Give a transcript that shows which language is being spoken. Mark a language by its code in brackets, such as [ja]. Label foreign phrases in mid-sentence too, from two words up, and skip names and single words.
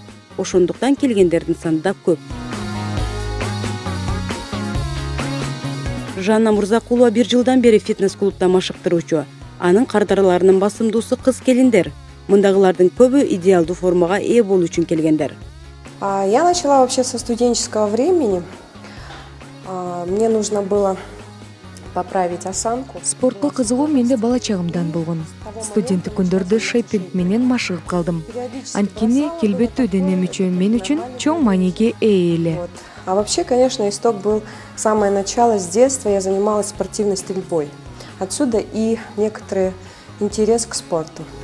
[ky] Ошондуктан келгендердин саны да көп. Жанна Мурзакулова 1 жылдан бери фитнес-клубда машыктыруучу. Анын кардарларынын басымдуусу кыз келиндер. Мындагылардын көбү идеалдуу формага ээ болуу үчүн келгендер. [ru] Я начала вообще со студенческого времени. Мне нужно было поправить осанку. [ky] Спортко кызыгуу менде бала чагымдан болгон. Студенттик күндөрдө шейпинг менен машыгып калдым. Анткени келбеттүү дене мүчөм мен үчүн чоң мааниге ээ эле. [ru] А вообще, конечно, исток был самое начало. С детства я занималась спортивной стрельбой. Отсюда и некоторый интерес к спорту.